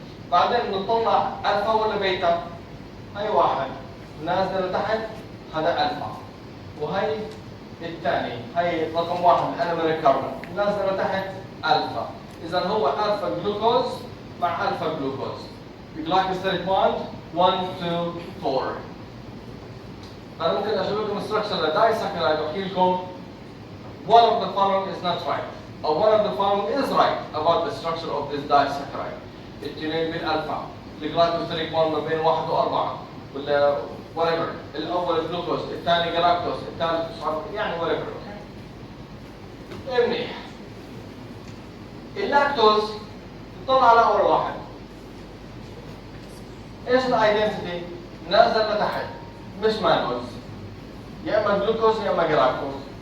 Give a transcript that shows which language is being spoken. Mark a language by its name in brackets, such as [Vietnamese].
[Arabic] بعدين بنطلع الفا ولا بيتا؟ هاي واحد نازله لتحت، هذا الفا، وهي الثاني هي رقم 1 الانوميريك كاربون نازله لتحت الفا. اذا هو الفا جلوكوز مع الفا جلوكوز، جلايكوستيريك بوند 1 2 4. [English] انا ممكن اشوف لكم ستراكشر لدايساكرايد واحكي لكم one of the following is not right or one of the following is right about the structure of this disaccharide. [Arabic] التنين بالالفا، الجلايكوستيريك بوند ما بين 1 و4 ولا whatever. الاول جلوكوز، الثاني جلاكتوز، الثالث مش عارف يعني whatever. اوكي منيح. اللاكتوز نطلع على اول واحد، ايش الايدنتيتي؟ نازل لتحت مش مانوز، يا اما جلوكوز يا اما جلاكتوز.